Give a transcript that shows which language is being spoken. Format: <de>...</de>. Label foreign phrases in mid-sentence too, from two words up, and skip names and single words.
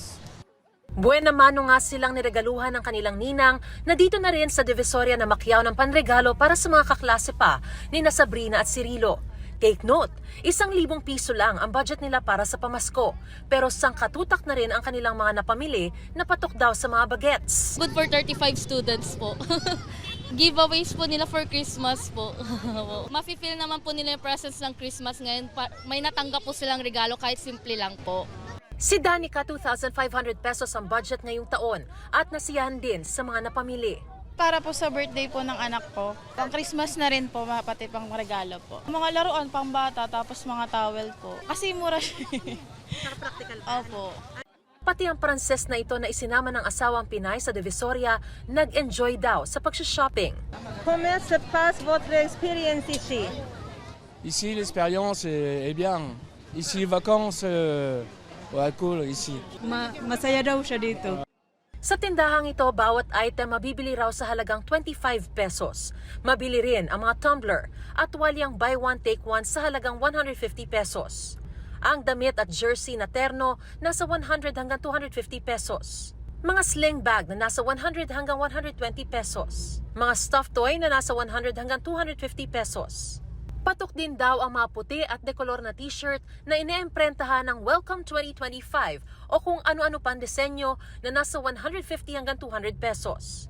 <tl>Buena mano nga silang niregaluhan ng kanilang ninang na dito na rin sa Divisoria na makyaw ng panregalo para sa mga kaklase pa ni na Sabrina at Cirilo.</tl> <en>Take note,</en> <tl>1,000 piso lang ang budget nila para sa pamasko, pero sangkatutak na rin ang kanilang mga napamili na patok daw sa mga bagets.</tl> <en>Good for 35 students po.</en> <tl>Giveaways po nila</tl> <en>for Christmas</en> <tl>po. Mafe-feel naman po nila yung presence ng Christmas ngayon. May natanggap po silang regalo kahit simple lang po. Si Danica 2,500 pesos ang budget ngayong taon at nasiyahan din sa mga napamili. Para po sa birthday po ng anak ko. Pang Christmas na rin po, pati pang regalo po. Mga laruan, pang bata, tapos mga towel po. Kasi mura siya. Practical pa. Opo. Pati ang Pranses na ito na isinama ng asawang Pinay sa Divisoria, nag-enjoy daw sa pagsha-shopping.</tl> <fr>Comment se passe votre expérience ici? Ici, l'expérience est bien. Ici, les vacances, ouais, cool ici.</fr> <tl>Masaya daw siya dito. Sa tindahang ito, bawat item mabibili raw sa halagang 25 pesos. Mabili rin ang mga tumbler at walyang</tl> <en>buy one take one</en> <tl>sa halagang 150 pesos. Ang damit at jersey na terno nasa 100 hanggang 250 pesos. Mga</tl> <en>sling bag</en> <tl>na nasa 100 hanggang 120 pesos. Mga</tl> <en>stuffed toy</en> <tl>na nasa 100 hanggang 250 pesos. Patok din daw ang mga puti at dekolor na t-shirt na ine-emprentahan ng Welcome 2025 o kung ano-ano pang disenyo na nasa 150 hanggang 200 pesos.</tl>